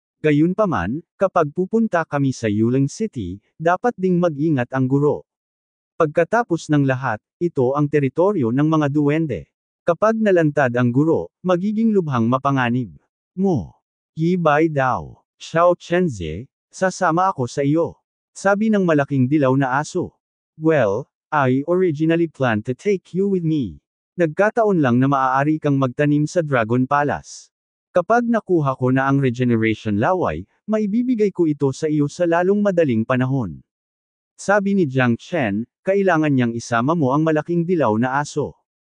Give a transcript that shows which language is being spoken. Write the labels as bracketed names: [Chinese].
[Filipino] Gayunpaman, kapag pupunta kami sa Yulang City, dapat ding mag-ingat ang guro. Pagkatapos ng lahat, ito ang teritoryo ng mga duwende. Kapag nalantad ang guro, magiging lubhang mapanganib. Mo. Yibay daw. Xiao Chenzie, sasama ako sa iyo. Sabi ng malaking dilaw na aso. [English] Well, I originally planned to take you with me. [Filipino] Nagkataon lang na maaari kang magtanim sa Dragon Palace. Kapag nakuha ko na ang regeneration laway, maibibigay ko ito sa iyo sa lalong madaling panahon. Sabi ni Jiang Chen, kailangan niyang isama mo ang malaking dilaw na aso.